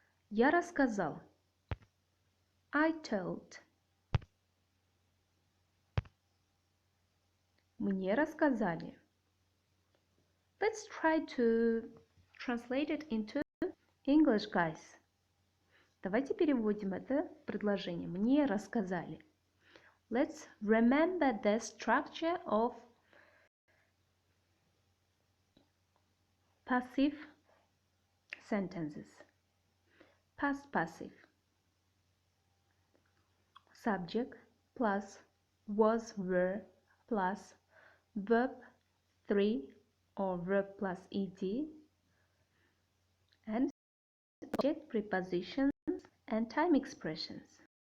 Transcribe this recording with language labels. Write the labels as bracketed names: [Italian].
[Russian] Я рассказал. [English] I told. [Russian] Мне рассказали. [English] Let's try to translate it into English, guys. [Russian] Давайте переводим это предложение. Мне рассказали. [English] Let's remember the structure of passive sentences. Past passive. Subject plus was, were plus verb 3 or verb plus ed and object, prepositions, and time expressions.